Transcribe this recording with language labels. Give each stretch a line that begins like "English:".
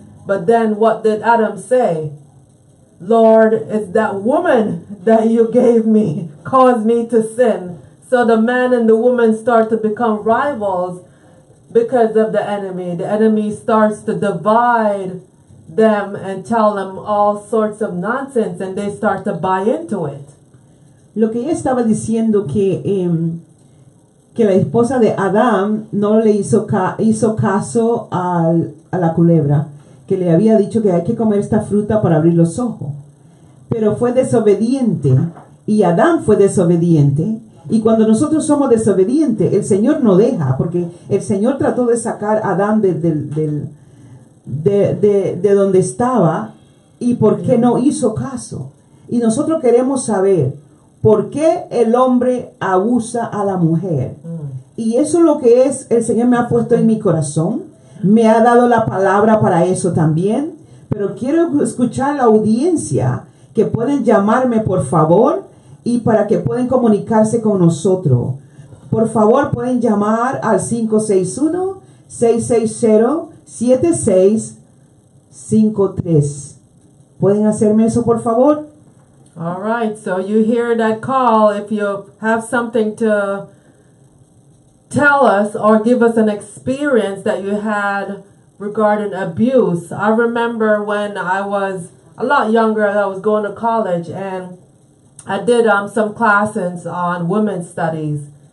English: But then what did Adam say? Lord, it's that woman that you gave me, caused me to sin. So the man and the woman start to become rivals because of the enemy. The enemy starts to divide them and tell them all sorts of nonsense and they start to buy into it.
Spanish: Lo que ella estaba diciendo que la esposa de Adán no le hizo caso a la culebra, que le había dicho que hay que comer esta fruta para abrir los ojos. Pero fue desobediente y Adán fue desobediente. Y cuando nosotros somos desobedientes, el Señor no deja, porque el Señor trató de sacar a Adán de donde estaba y por qué no hizo caso. Y nosotros queremos saber por qué el hombre abusa a la mujer. Y eso es lo que el Señor me ha puesto en mi corazón. Me ha dado la palabra para eso también. Pero quiero escuchar a la audiencia que pueden llamarme, por favor, y para que puedan comunicarse con nosotros. Por favor, pueden llamar al 561-660-7653. ¿Pueden hacerme eso, por favor?
English: All right, so you hear that call. If you have something to tell us or give us an experience that you had regarding abuse. I remember when I was a lot younger, I was going to college, and I did some classes on women's studies.